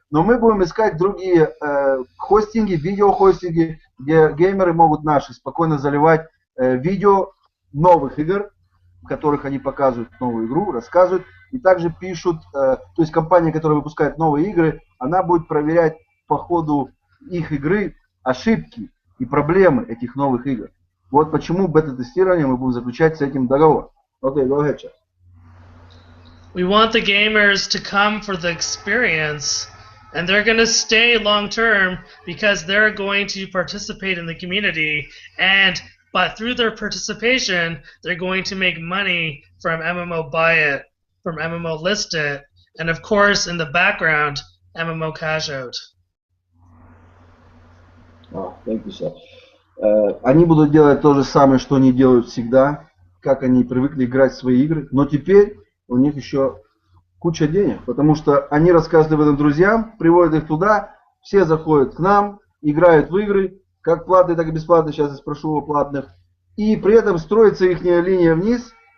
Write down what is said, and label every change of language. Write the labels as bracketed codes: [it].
[ru] Но мы будем искать другие хостинги, видеохостинги, где геймеры могут наши спокойно заливать видео новых игр, в которых они показывают новую игру, рассказывают и также пишут, то есть компания, которая выпускает новые игры, она будет проверять по ходу их игры ошибки и проблемы этих новых игр. Вот почему бета-тестирование мы будем заключать с этим договор. [en] Окей, go ahead, Chad. We want the gamers to come for the experience, and they're going to stay long term because they're going to participate in the community, but through their participation, they're going to make money from MMO Buy It, from MMO List It, and of course, in the background, MMOcashout. Oh, thank you, sir. [ru] Они будут делать то же самое, что они делают всегда, как они привыкли играть в свои игры, но теперь у них еще куча денег, потому что они рассказывают об этом друзьям, приводят их туда, все заходят к нам, играют в игры, как платные, так и бесплатные, сейчас я спрошу о платных, и при этом строится их линия вниз,